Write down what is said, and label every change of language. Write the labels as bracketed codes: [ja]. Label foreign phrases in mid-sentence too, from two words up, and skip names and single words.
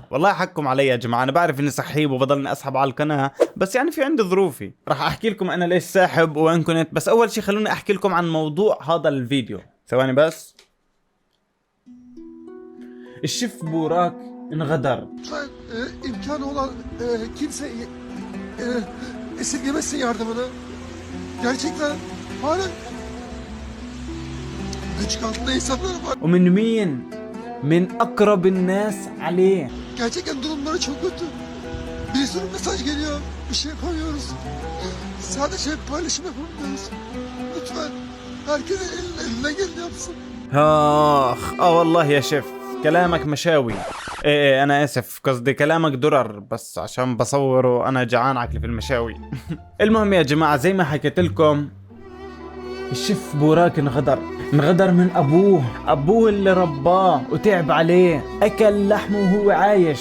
[ar] والله حكم علي يا جماعة، انا بعرف اني سحيب وبضلني اسحب على القناة، بس يعني في عندي ظروفي. راح احكي لكم انا ليش ساحب وين كنت، بس اول شي خلوني احكي لكم عن موضوع هذا الفيديو. ثواني بس. الشيف بوراك انغدر. [tr] Lütfen imkanı olan kimse esirgemesin yardımını. Gerçekten hala güç altında insanlar var. [ar] ومن مين؟ من اقرب الناس عليه. [tr] Gerçekten durumları çok kötü. Bir sürü mesaj geliyor. Bir şey yapamıyoruz. Sadece paylaşım yapamıyoruz. Lütfen herkes eline geleni yapsın. [ar] اخ والله يا شيف كلامك مشاوي. ايه انا اسف، قصدي كلامك درر، بس عشان بصوره انا جعان عقلي في المشاوي. المهم يا جماعة، زي ما حكيت لكم الشيف بوراك انغدر من ابوه اللي رباه وتعب عليه، اكل لحمه وهو عايش.